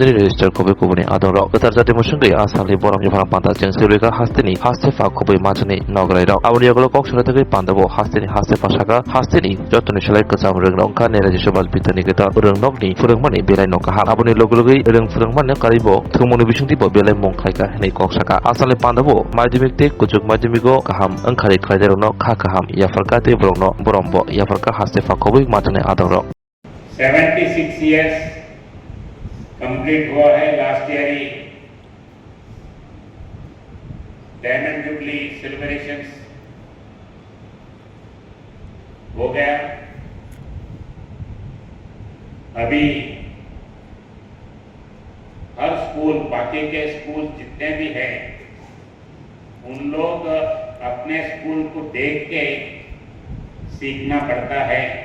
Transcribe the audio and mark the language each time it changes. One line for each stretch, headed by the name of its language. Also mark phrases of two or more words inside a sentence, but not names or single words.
Kok Borok: register khobai kubuni adoro utar jati musungei asali boram yahra panda jengseuri ka hastani hastepa khoboi majani nograi rok aboni yagolo kok surategei pandabo hastani hastepa saka hasteni jotoni salai kajam rengnokka neraji subhas bitar nigeta rengnokni phurungmani belai nokha aboni logologoi reng phurungmani karibo thumuni bisungtibo belai mongkhlaika hinai kok saka asali pandabo madhyamik te kujuk madhyamigo kaham angkhari khlaijarokno kha kaham yafarka te borokno borombo yafarka hastepa khoboi majani adoro
Hindi: 76 years कंप्लीट हुआ है।
English: last year
Hindi: ही
English: diamond jubilee celebrations
Hindi: हो गया। अभी हर स्कूल, बाकी के स्कूल जितने भी हैं, उन लोग अपने स्कूल को देख के सीखना पड़ता है